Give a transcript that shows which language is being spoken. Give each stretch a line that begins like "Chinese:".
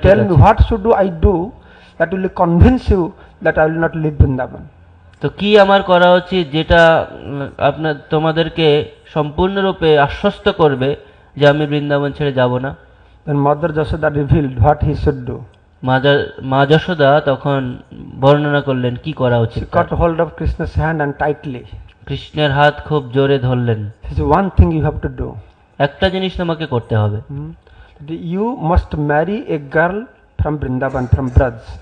English: tell me what should I do that will convince you that I will not leave Vrindavan.
Bangla: তো কি আমার করা উচিত যেটা তোমাদেরকে সম্পূর্ণরূপে আশ্বস্ত করবে যে আমি বৃন্দাবন ছেড়ে যাব না?
English: Then Mother Jashoda revealed what he should do.
Bangla: মা যশোদা তখন বর্ণনা করলেন কি করা উচিত।
English: She caught hold of Krishna's hand and tightly.
Bangla: কৃষ্ণের হাত খুব জোরে ধরলেন।
English: This is one thing you have to do.
Bangla: একটা জিনিস তোমাকে করতে হবে।
English: You must marry a girl from Vrindavan, from Braj.